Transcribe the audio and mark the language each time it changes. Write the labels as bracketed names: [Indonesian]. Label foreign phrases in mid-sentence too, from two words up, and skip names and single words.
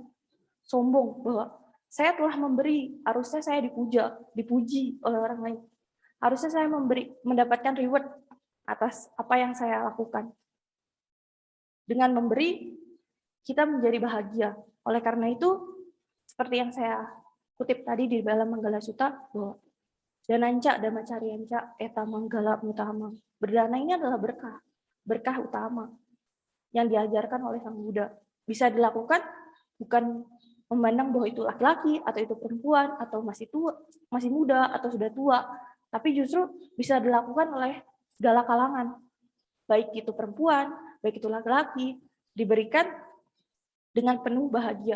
[Indonesian] Sombong bahwa saya telah memberi, harusnya saya dipuji oleh orang lain. Harusnya saya mendapatkan reward atas apa yang saya lakukan. Dengan memberi, kita menjadi bahagia. Oleh karena itu, seperti yang saya kutip tadi di dalam Manggala Sutta, bahwa [Pali] dananca dhamma carianca eta manggala utama. [Indonesian] Berdana ini adalah berkah utama yang diajarkan oleh Sang Buddha. Bisa dilakukan bukan memandang bahwa itu laki-laki atau itu perempuan atau masih muda atau sudah tua, tapi justru bisa dilakukan oleh segala kalangan, baik itu perempuan, baik itu laki-laki, diberikan dengan penuh bahagia.